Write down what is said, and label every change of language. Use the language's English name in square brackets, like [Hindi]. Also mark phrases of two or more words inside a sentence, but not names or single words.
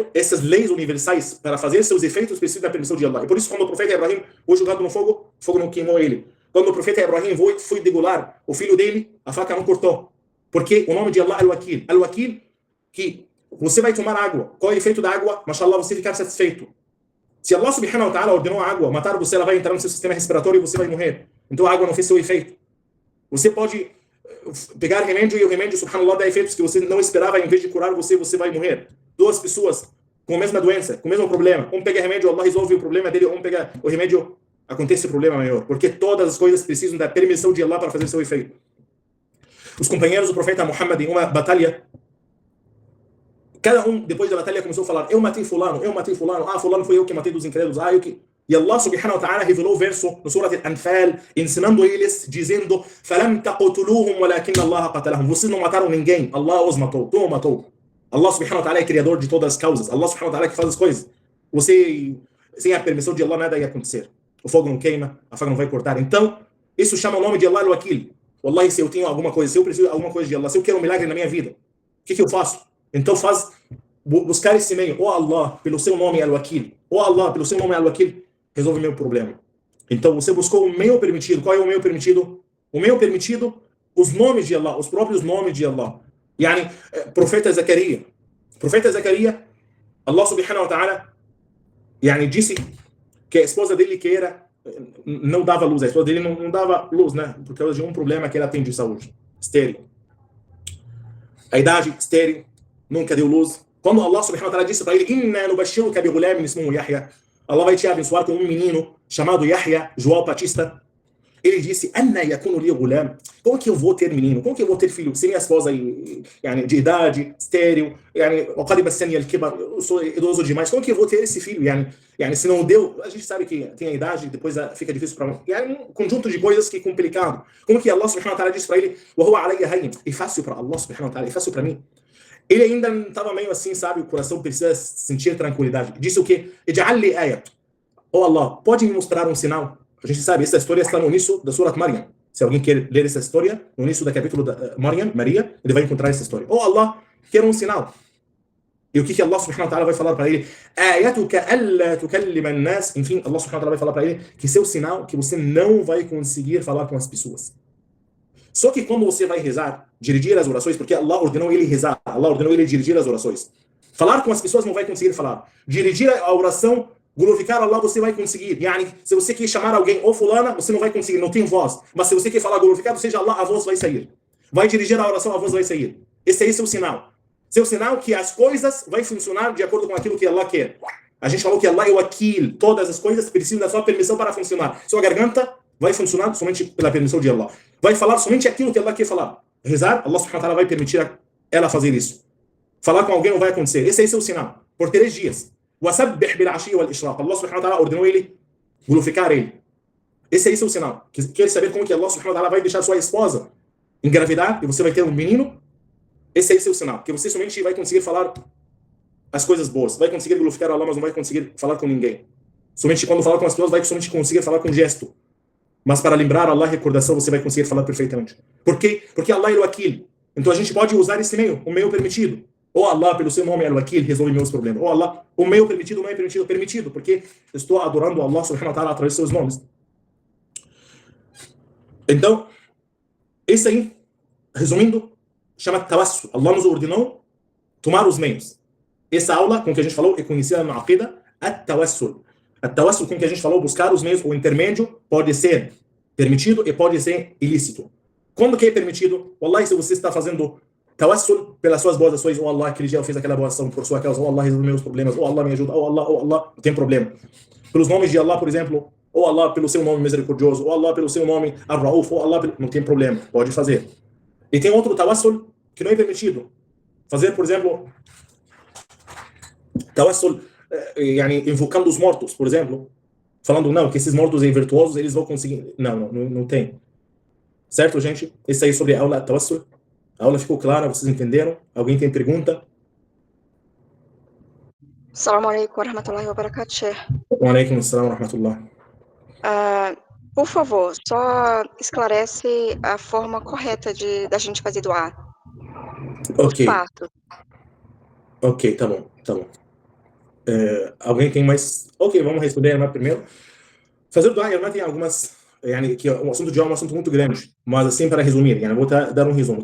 [Portuguese] Essas leis universais para fazer seus efeitos precisam da permissão de Allah. E por isso quando o profeta Ibrahim foi jogado no fogo, o fogo não queimou ele. Quando o profeta Ibrahim foi degolar o filho dele, a faca não cortou. Porque o nome de Allah é Al-Wakil. Al-Wakil, que você vai tomar água. Qual é o efeito da água? Mashallah, você ficar satisfeito. Se Allah [Arabic] سبحانه وتعالى [Portuguese] ordenou a água, matar você, ela vai entrar no seu sistema respiratório e você vai morrer. Então a água não fez seu efeito. Você pode pegar remédio e o remédio, subhanallah, dá efeitos que você não esperava, em vez de curar você, você vai morrer. Duas pessoas com a mesma doença, com o mesmo problema. Um pega remédio, Allah resolve o problema dele, um pega o remédio, acontece o problema maior. Porque todas as coisas precisam da permissão de Allah para fazer seu efeito. Os companheiros do profeta Muhammad, em uma batalha, cada um, depois da batalha, começou a falar, eu matei fulano, fulano foi eu que matei dos incrédulos, eu que... E Allah [Arabic] سبحانه وتعالى [Portuguese] revelou o verso no Surat Al-Anfal, ensinando eles, dizendo, [Arabic] فَلَمْ تَقُتُلُوهُمْ وَلَكِنَّ اللَّهَ قَتَلَهُم. [Portuguese] Vocês não mataram ninguém, Allah os matou, tu o matou. Allah [Arabic] سبحانه وتعالى [Portuguese] é criador de todas as causas, Allah [Arabic] سبحانه وتعالى [Portuguese] é que faz as coisas. Você, sem a permissão de Allah, nada ia acontecer. O fogo não queima, a faca não vai cortar. Então, isso chama o nome de Allah al-Wakil. Wallahi, se eu tenho alguma coisa, se eu preciso de alguma coisa de Allah, se eu quero um milagre na minha vida, o que eu faço? Então buscar esse meio. Oh Allah, pelo seu nome al-Wakil. Oh Allah, pelo seu nome al-Wakil, resolve o meu problema. Então você buscou o meio permitido. Qual é o meio permitido? O meio permitido, os nomes de Allah, os próprios nomes de Allah. Profeta Zacarias. Profeta Zacarias, Allah [Arabic] سبحانه وتعالى, [Portuguese] disse que a esposa dele não dava luz. A esposa dele não dava luz, né? Por causa de um problema que ela tem de saúde. Estéril. A idade, estéril, nunca deu luz. Quando Allah [Arabic] سبحانه وتعالى [Portuguese] disse para ele, [Arabic] إنا نبشرك بغلام اسمه يحيى, [Portuguese] Allah vai te abençoar com um menino chamado Yahya, João Batista. Ele disse, [Arabic] أنى يكون لي غلام. [Portuguese] Como que eu vou ter menino? Como que eu vou ter filho? Sem minha esposa de idade, estéril, eu sou idoso demais. Como que eu vou ter esse filho? Se não deu, a gente sabe que tem a idade, depois fica difícil para um conjunto de coisas que é complicado. Como que Allah [Arabic] سبحانه وتعالى [Portuguese] disse para ele, é fácil para Allah [Arabic] سبحانه وتعالى, [Portuguese] é fácil para mim. Ele ainda estava meio assim, sabe? O coração precisa sentir tranquilidade. Disse o quê? [Arabic] اجعل لي آية. Oh Allah, [Portuguese] pode me mostrar um sinal? A gente sabe, essa história está no início da Surat Maryam. Se alguém quer ler essa história, no início do capítulo da Maria, ele vai encontrar essa história. Oh Allah, quero um sinal. E o que Allah [Arabic] سبحانه وتعالى [Portuguese] vai falar para ele? [Arabic] آيتك ألا تكلم الناس. [Portuguese] Enfim, Allah [Arabic] سبحانه وتعالى [Portuguese] vai falar para ele que seu sinal, que você não vai conseguir falar com as pessoas. Só que quando você vai rezar, dirigir as orações, porque Allah ordenou ele rezar, Allah ordenou ele dirigir as orações. Falar com as pessoas não vai conseguir falar. Dirigir a oração, glorificar Allah, você vai conseguir. Se você quer chamar alguém, ou fulana, você não vai conseguir, não tem voz. Mas se você quer falar glorificado seja Allah, a voz vai sair. Vai dirigir a oração, a voz vai sair. Esse aí é seu sinal. Seu sinal que as coisas vai funcionar de acordo com aquilo que Allah quer. A gente falou que Allah é o Wakil. Todas as coisas precisam da sua permissão para funcionar. Sua garganta vai funcionar somente pela permissão de Allah. Vai falar somente aquilo que Allah quer falar. Rezar, Allah [Arabic] سبحانه وتعالى [Portuguese] vai permitir ela fazer isso. Falar com alguém não vai acontecer. Esse é seu sinal. Por 3 dias. [Arabic] وَسَبِّحْ بِالْعَشِيِّ وَالْإِشْرَاقِ. [Portuguese] Allah [Arabic] سبحانه وتعالى [Portuguese] ordenou ele glorificar ele. Esse aí é o sinal. Quer saber como que Allah [Arabic] سبحانه وتعالى [Portuguese] vai deixar sua esposa engravidar e você vai ter um menino? Esse aí é o sinal. Que você somente vai conseguir falar as coisas boas. Vai conseguir glorificar Allah, mas não vai conseguir falar com ninguém. Somente quando falar com as pessoas, vai somente conseguir falar com gesto. Mas para lembrar Allah, recordação, você vai conseguir falar perfeitamente. Por quê? Porque Allah é o Wakil. Então a gente pode usar esse meio, o meio permitido. Ou Allah, pelo seu nome, é o Wakil, resolve meus problemas. Ou Allah, o meio permitido não é permitido, permitido, porque estou adorando Allah [Arabic] سبحانه وتعالى [Portuguese] através de seus nomes. Então, esse aí, resumindo, chama tawassul. Allah nos ordenou tomar os meios. Essa aula, com que a gente falou, é conhecida na Aqida, at-tawassul. At-tawassul, com que a gente falou, buscar os meios, o intermédio, pode ser permitido e pode ser ilícito. Quando que é permitido? Wallahi, se você está fazendo tawassul pelas suas boas ações, ou Allah, aquele dia eu fiz aquela boa ação por sua causa, ou Allah resolve meus problemas, ou Allah me ajuda, ou Allah, não tem problema. Pelos nomes de Allah, por exemplo, ou Allah pelo seu nome misericordioso, ou Allah pelo seu nome Ar-Rauf, ou Allah, não tem problema, pode fazer. E tem outro tawassul que não é permitido. Fazer, por exemplo, tawassul, invocando os mortos, por exemplo, falando, não, que esses mortos aí virtuosos, eles vão conseguir. Não tem. Certo, gente? Esse aí sobre a aula tawassul. A aula ficou clara, vocês entenderam? Alguém tem pergunta? [Arabic] السلام عليكم ورحمة الله وبركاته, Sheikh. وعليكم السلام ورحمة الله. [Portuguese] Por favor, só esclarece a forma correta da gente fazer doar. Ok. Fato. Ok, tá bom. Alguém tem mais? Ok, vamos responder a primeiro. Fazer doar, tem algumas, que o assunto de doar é um assunto muito grande, mas assim, para resumir, vou dar um resumo.